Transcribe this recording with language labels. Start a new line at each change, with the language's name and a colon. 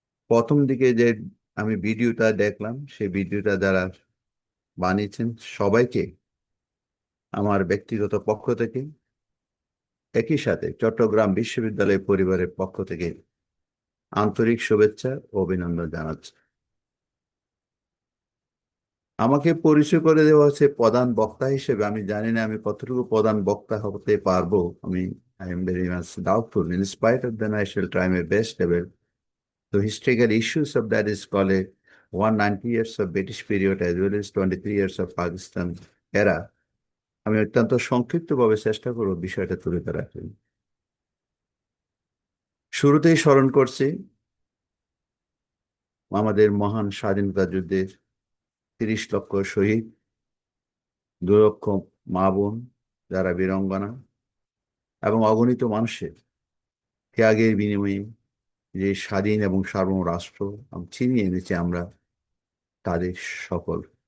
Bangla: প্রথম দিকে যে আমি ভিডিওটা দেখলাম, সেই ভিডিওটা যারা বানিয়েছেন সবাইকে আমার ব্যক্তিগত পক্ষ থেকে, একই সাথে চট্টগ্রাম বিশ্ববিদ্যালয় পরিবারের পক্ষ থেকে আন্তরিক শুভেচ্ছা ও অভিনন্দন জানাচ্ছি। আমাকে পরিচয় করে দেওয়া হচ্ছে প্রধান বক্তা হিসেবে। আমি জানি না আমি কতটুকু প্রধান বক্তা হতে পারবো।
English: I am very much doubtful. In spite of that, I shall try my best ever. The historical issues of that is called a 190 years of British period as well as 23 years of Pakistan era.
Bangla: আমি অত্যন্ত সংক্ষিপ্তভাবে চেষ্টা করব বিষয়টা তুলে ধরার জন্য। শুরুতেই স্মরণ করছি আমাদের মহান স্বাধীনতা যুদ্ধের ৩০ লক্ষ শহীদ, ২ লক্ষ মা বোন যারা বীরাঙ্গনা এবং অগণিত মানুষের ত্যাগের বিনিময়ে যে স্বাধীন এবং সার্বভৌম রাষ্ট্র ছিনিয়ে এনেছে আমরা তাদের সকল।